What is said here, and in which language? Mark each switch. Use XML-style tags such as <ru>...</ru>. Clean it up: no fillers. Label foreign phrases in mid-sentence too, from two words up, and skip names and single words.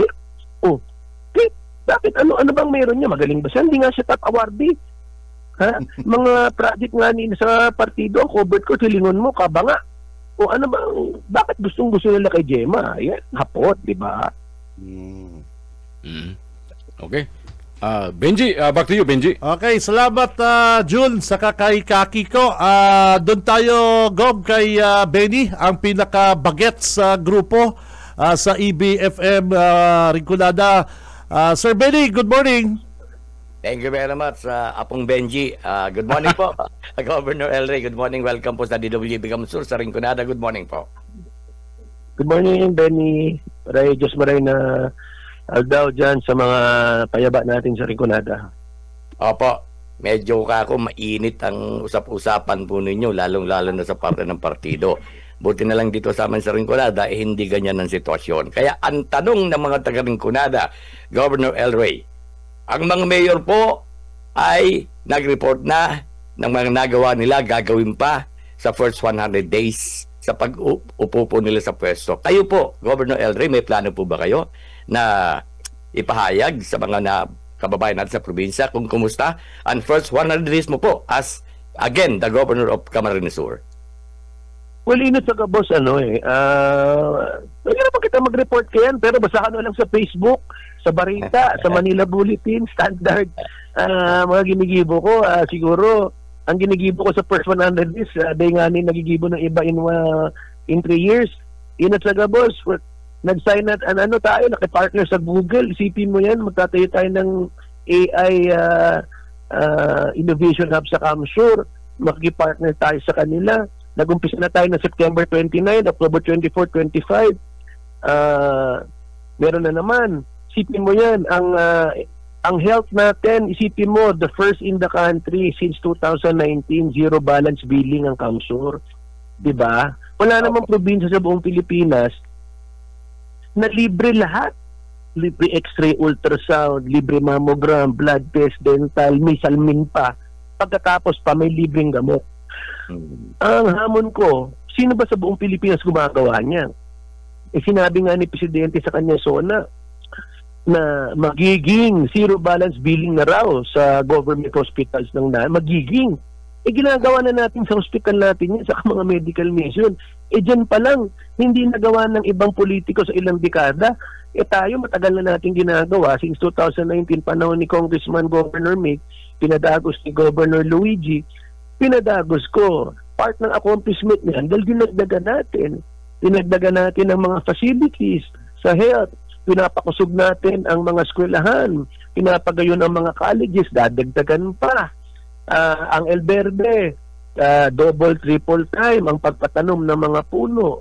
<tl>Okay. Bakit? Ano bang meron niya? Magaling ba siya?</tl> <bik>Hindi nga siya top awardee. Mga project nga sa partido, ang covered ko, silingon mo, kabanga.</bik> <tl>Ano bang, bakit gustong-gusto nila kay Gemma? Yan, hapot, di ba? Okay. Benji,</tl> <en>back to you, Benji.</en> <tl>Okay, salamat Jun sa kay Kakiko. Doon tayo, Gob, kay Benny, ang pinaka-bagets sa grupo sa EBFM Rinconada. Sir Benny,</tl> <en>good morning. Thank you very much, Apong Benji. Good morning po, Governor El Rey.</en> <tl>Good morning, welcome po sa DWB Kamsur sa Rinconada.</tl> <en>Good morning po. Good morning,</en> <bik>Benny. Diyos maray na aldaw dyan sa mga payaba natin sa Rinconada.</bik> <tl>Opo, medyo mainit ang usap-usapan po ninyo, lalong-lalo na sa parte ng partido. Buti na lang dito sa amin sa Rinconada, hindi ganyan ang sitwasyon. Kaya ang tanong ng mga taga-Rinconada, Governor El Rey, ang mga mayor po ay nag-report na ng mga nagawa nila, gagawin pa sa</tl> <en>first 100 days</en> <tl>sa pag-upo po nila sa pwesto. Kayo po, Governor El Rey, may plano po ba kayo na ipahayag sa mga kababayan natin sa probinsya kung kumusta ang</tl> <en>first 100 days</en> <tl>mo po</tl> <en>as, again, the Governor of</en> <tl>Camarines Sur?</tl> <bik>Well, inot sa kabos, pwede naman kita mag-report kayan, pero basahan mo lang sa Facebook, sa Barita, sa Manila Bulletin, Standard, mga ginigibo ko, siguro, ang ginigibo ko sa</bik> <en>first 100 days,</en> <bik>dahil nga nagigibo ng iba</bik> <en>in 3 years,</en> <bik>inot sa kabos,</bik> <tl>nag-sign at tayo, nakipartner sa Google, isipin mo yan, magtatayo tayo ng AI Innovation Hub sa Kamsur, makipartner tayo sa kanila. Nag-umpisa na tayo ng September 29, October 24, 25. Meron na naman. Isipin mo yan, ang health natin, isipin mo,</tl> <en>the first in the country since 2019, zero balance billing</en> <tl>ang Kamsur. Diba? Wala namang probinsya sa buong Pilipinas na libre lahat. Libre x-ray, ultrasound, libre mammogram, blood test, dental, may salmin pa. Pagkatapos pa, may libreng gamot. Ang hamon ko, sino ba sa buong Pilipinas gumagawa niya? Sinabi nga ni Presidente sa kanya zona na magiging</tl> <en>zero balance billing</en> <tl>na raw sa</tl> <en>government hospitals</en> <tl>ng magiging. Ginagawa na natin sa hospital natin yan, sa mga</tl> <en>medical mission.</en> <tl>Dyan pa lang, hindi nagawa ng ibang politiko sa ilang dekada. Tayo, matagal na natin ginagawa. Since 2019,</tl> <bik>panahon ni Congressman Governor Mick, pinadagos ni Governor Luigi, pinadagos ko.</bik> <tl>Part ng accomplishment niyan, dahil dinagdagan natin. Dinagdagan natin ang mga facilities sa health.</tl> <bik>Pinapakusog natin ang mga eskwelahan. Pinapagayon ang mga colleges.</bik> <tl>Dadagdagan pa.</tl> <bik>Ang El Verde, double, triple time ang pagpatanom ng mga puno.</bik>